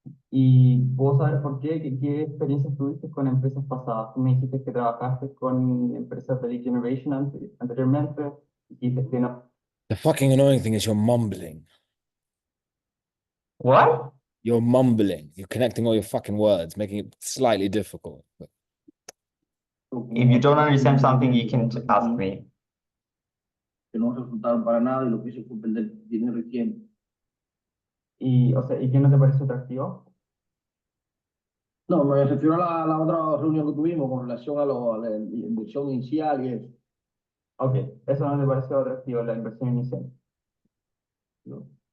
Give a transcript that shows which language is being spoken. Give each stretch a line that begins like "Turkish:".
Spanish: Y puedo saber por qué, qué experiencias tuviste con empresas pasadas. Tú me dijiste que trabajaste con empresas de lead generation anteriormente, dijiste que no.
English: The fucking annoying thing is you're mumbling. What? You're mumbling. You're connecting all your fucking words, making it slightly difficult. If you don't understand something, you can ask me.
Spanish: Que no resultaron para nada y lo que hice fue perder dinero y tiempo. Y, o sea, ¿y qué no te parece atractivo? No, me refiero a la otra reunión que tuvimos con relación a la inversión inicial y eso. Ok, eso no te pareció atractivo, la inversión inicial. No.